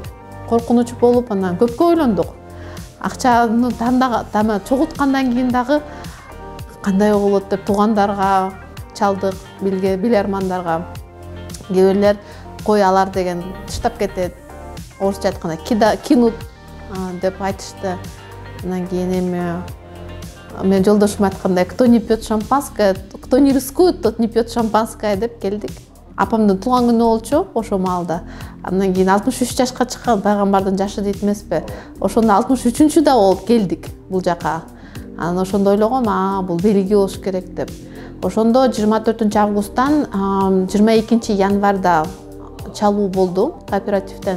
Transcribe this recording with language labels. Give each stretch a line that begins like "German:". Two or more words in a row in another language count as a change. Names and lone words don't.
Kyrgyz: Коркунуч болуп, анан көпкө ойлондук. Акчаны чогулткандан кийин дагы кандай болот деп туугандарга чалдык, билермандарга. Кээ бирлер кой алар деген тыштап кетет. Орусча айтканда кинут деп айтышты. Андан кийин эми мен жолдошум айткандай,
Russian: кто не пьет шампанское, кто не рискует, тот не пьет шампанское
Kyrgyz: деп келдик. Апамдын туулган күнү болчу ошол маалда. Андан кийин 63 жашка чыккан пайгамбардын жашы дейт эмеспи. Ошондо 63-чү да болуп келдик бул жака. Анан ошондо ойлогом, бул белги болуш керек деп. Ошондо 24-августтан 22-январда чалуу болду кооперативден.